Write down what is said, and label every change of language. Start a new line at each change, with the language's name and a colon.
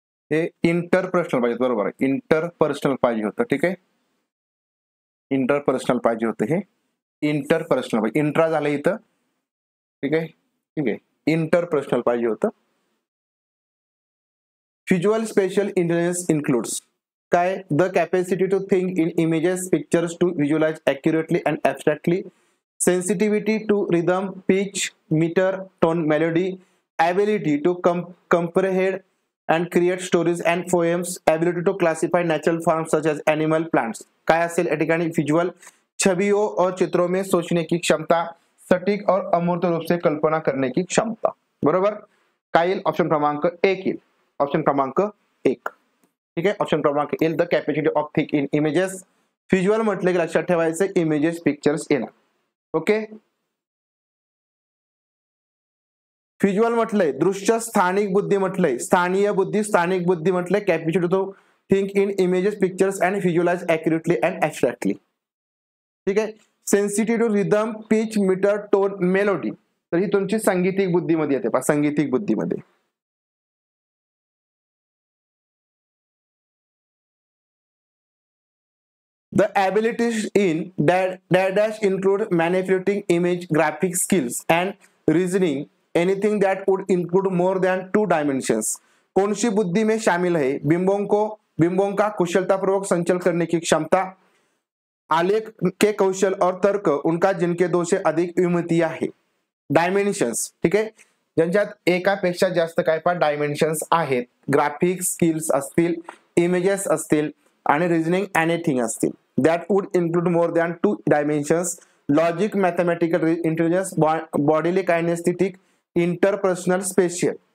Marathi: हे इंटरपर्सनल पाहिजे, बरोबर आहे, इंटरपर्सनल पाहिजे होतं. ठीक आहे, इंटरपर्सनल पाहिजे होतं, हे इंटरपर्सनल पाहिजे, इंट्रा झालं इथं. ठीक आहे, ठीक आहे, इंटरपर्सनल पाहिजे होतं.
English: Visual spatial intelligence includes काय? The capacity to think in images, pictures, to visualise accurately and abstractly, sensitivity to rhythm, pitch, meter, tone, melody, ability to comprehend and create stories and poems, ability to classify natural forms such as animal, plants.
Marathi: काय असेल या ठिकाणी?
Hindi: Visual, छवियों और चित्रों में सोचने की क्षमता, सटीक और अमूर्त रूप से कल्पना करने की क्षमता.
Marathi: बरोबर, काय येईल? ऑप्शन क्रमांक एक येईल, ऑप्शन क्रमांक एक. ठीक आहे, ऑप्शन क्रमांक येईल
English: The capacity of think in images.
Marathi: Visual म्हटलं की लक्षात ठेवायचं इमेजेस, पिक्चर्स येणार. ओके, व्हिज्युअल म्हटलंय, दृश्य, स्थानिक बुद्धी म्हटलंय, स्थानीय बुद्धी, स्थानिक बुद्धी म्हटलंय,
English: Capacity to think in images, pictures and visualise accurately and abstractly.
Marathi: ठीक आहे,
English: sensitive to rhythm, pitch, metre, tone, melody,
Marathi: तर ही तुमची सांगीतिक बुद्धीमध्ये येते पहा, सांगीतिक बुद्धीमध्ये.
English: The abilities in dash include manipulating image, graphic skills and reasoning, anything that would include more than 2 dimensions.
Hindi: कौन सी बुद्धि में शामिल है? बिंबों का कुशलतापूर्वक संचल करने की क्षमता, आलेख के कौशल और तर्क उनका जिनके 2 से अधिक विमितियां आहे.
Marathi: डायमेन्शन्स, ठीक आहे, ज्यांच्यात एकापेक्षा जास्त काय पहा डायमेन्शन्स आहेत, ग्राफिक स्किल्स असतील, इमेजेस असतील आणि रिझनिंग एनिथिंग असतील.
English: That would include more than 2 dimensions, logic, mathematical intelligence, bodily kinaesthetic, interpersonal, spatial.